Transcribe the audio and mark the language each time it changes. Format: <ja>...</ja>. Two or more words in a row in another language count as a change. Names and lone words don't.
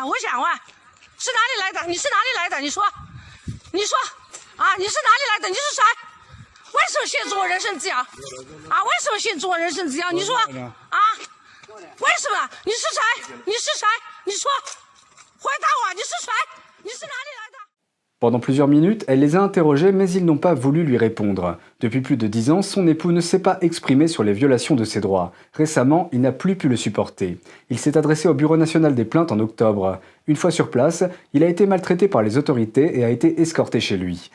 <zh>我想问，是哪里来的？你是哪里来的？你说啊，你是哪里来的？你是谁？为什么限制我人身自由？啊，为什么限制我人身自由？你说啊，为什么？你是谁？你是谁？你说，回答我，你是谁？你是哪里来的？</zh> <fr>Pendant plusieurs minutes, elle les a interrogés, mais ils n'ont pas voulu lui répondre. Depuis plus de 10 ans, son époux ne s'est pas exprimé sur les violations de ses droits. Récemment, il n'a plus pu le supporter. Il s'est adressé au Bureau national des plaintes en octobre. Une fois sur place, il a été maltraité par les autorités et a été escorté chez lui.</fr>